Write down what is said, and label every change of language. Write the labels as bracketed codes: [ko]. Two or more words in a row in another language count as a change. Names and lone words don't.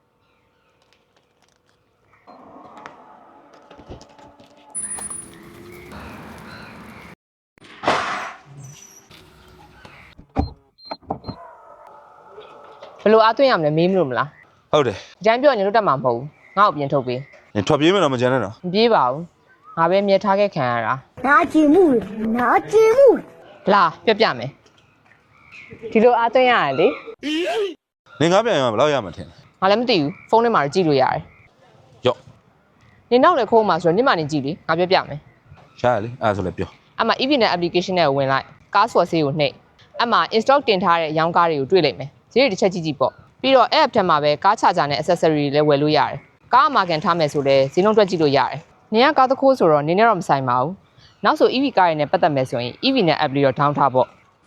[my] ဘယ်လိုအားသွင်းရမလဲမေးမလို့မလား ဟုတ်တယ် ကြမ်းပြောရင်လို့တက်မှာမဟုတ်ဘူးငါ့ကိုပြင်ထုတ်ပေး နင်ထွက်ပြေးမယ်တော့မကြံနဲ့နော် မပြေးပါဘူးငါပဲမြဲထားခဲ့ခံရတာ [zh] 拿积木，拿积木。 [my] လာပြမယ်ဒီလိုအားသွင်းရတယ်လေ နင်ကပြန်ရမှာဘယ်လောက်ရမှာထင်လဲ ငါလည်းမသိဘူးဖုန်းထဲမှာတော့ကြည့်လို့ရတယ် ရော့ နေနောက်လည်းခိုးမှာဆိုတော့ညမနေကြည့်လေငါပြမယ် ရှားရလေအဲ့ဒါဆိုလည်းပြော အဲ့မှာ EV နဲ့ application နဲ့ဝင်လိုက်ကားဆော်ဆေးကိုနှိပ်အဲ့မှာ install တင်ထားတဲ့ရောင်းကားတွေကိုတွေ့လိမ့်မယ်ဈေးတွေတစ်ချက်ကြည့်ကြည့်ပေါ့ပြီးတော့ app ထဲမှာပဲကားချာချာနဲ့ accessory တွေလည်းဝယ်လို့ရတယ်ကားအမာကန်ထားမယ်ဆိုလည်းဈေးနှုန်းတွက်ကြည့်လို့ရတယ်နင်ကကားတစ်ခိုးဆိုတော့နင်နဲ့တော့မဆိုင်ပါဘူးနောက်ဆို EV ကားရည်နဲ့ပတ်သက်မယ်ဆိုရင် EV နဲ့ app လေးတော့ down ထားပေါ့